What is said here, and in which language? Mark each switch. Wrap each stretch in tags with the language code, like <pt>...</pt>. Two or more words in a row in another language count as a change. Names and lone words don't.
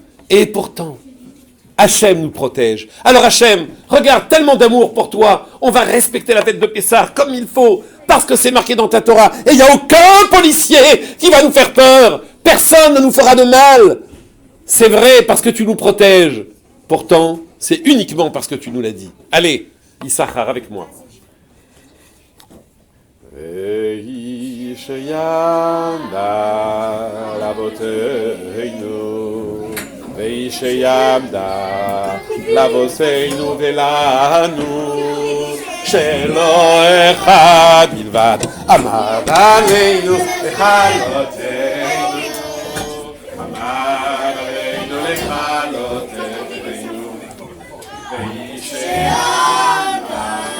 <fr>Et pourtant, Hachem nous protège. Alors Hachem, regarde, tellement d'amour pour toi, on va respecter la fête de Pessah comme il faut, parce que c'est marqué dans ta Torah. Et il n'y a aucun policier qui va nous faire peur. Personne ne nous fera de mal. C'est vrai parce que tu nous protèges. Pourtant, c'est uniquement parce que tu nous l'as dit. Allez, Issachar, avec moi.</fr> <he>ואיש יעמדה לאבותינו ולנו, שלא אחד בלבד עמד עלינו לכלותנו, עמד עלינו לכלותנו, ואיש יעמדה</he>